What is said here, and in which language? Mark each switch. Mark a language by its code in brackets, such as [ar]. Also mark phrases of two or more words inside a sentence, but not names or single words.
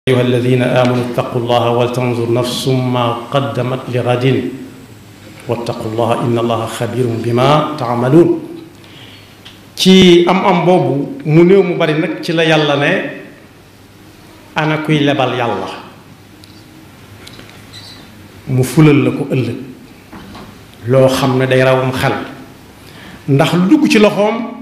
[ar] أيها الذين آمنوا اتقوا الله ولتنظر نفس ما قدمت لغد واتقوا الله إن الله خبير بما تعملون [wo] ci am boobu mu néew mu bari nag ci la yàlla ne ana kuy lebal yàlla mu fulal la ko ëllëg loo xam ne day rawam xel ndax lu dugg ci loxoom